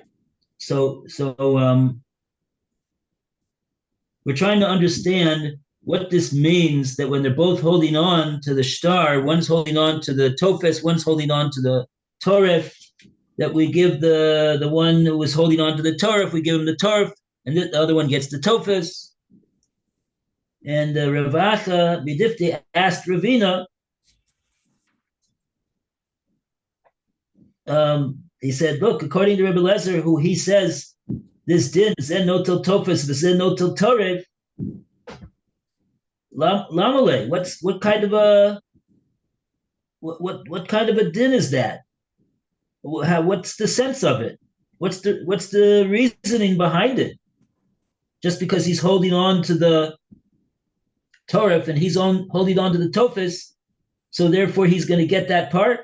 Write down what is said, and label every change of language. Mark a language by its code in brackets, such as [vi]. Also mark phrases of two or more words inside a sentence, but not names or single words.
[en] So we're trying to understand what this means, that when they're both holding on to the star, one's holding on to the tophes, one's holding on to the toref, that we give the one who was holding on to the toref, we give him the toref, and the other one gets the tophes. And Rav Acha Bidifti asked Ravina, he said, look, according to Rebbe Lezer, who he says this din, [he] Zen notel tophes, Zen notel toref, lamale, [en] what kind of a what kind of a din is that? What's the sense of it? What's the reasoning behind it? Just because he's holding on to the toref and he's holding on to the tofis, so therefore he's going to get that part.